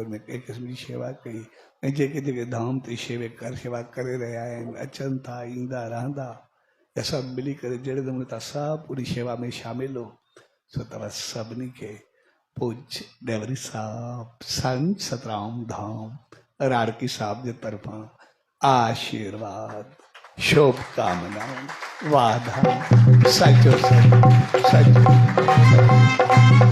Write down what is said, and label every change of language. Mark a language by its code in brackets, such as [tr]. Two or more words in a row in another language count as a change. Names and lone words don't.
[sd] उनमें कंहिं क़िस्म जी शेवा कई, ऐं जेके जेके धाम ते शेवा करे रहिया आहिनि, अचनि था ईंदा रहंदा, या सभु मिली करे जहिड़े नमूने तव्हां सभु पूरी शेवा में शामिल हो, सो तव्हां सभिनी खे पूज्य डेवरी साहब संत सतराम धाम राड़की साहब के तरफा आशीर्वाद शुभकामनाएं वादा सचो सच सच